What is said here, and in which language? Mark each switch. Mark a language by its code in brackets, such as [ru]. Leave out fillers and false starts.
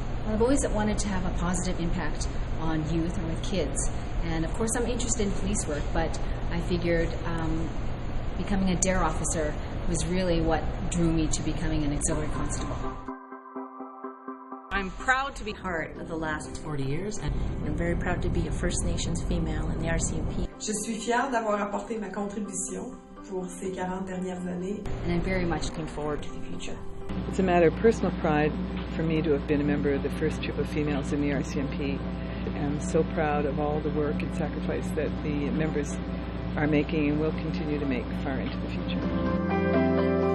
[en] Well, I've always wanted to have a positive impact on youth and with kids, and of course I'm interested in police work, but I figured becoming a DARE officer was really what drew me to becoming an auxiliary constable. I'm proud to be Part of the last 40 years, and I'm very proud to be a First Nations female in the RCMP. [fr] Je suis fière d'avoir apporté ma contribution pour ces 40 dernières années. [en] And I'm very much Looking forward to the future. It's a matter of personal pride for me to have been a member of the first troop of females in the RCMP. I'm so proud of all the work and sacrifice that the members are making and will continue to make far into the future.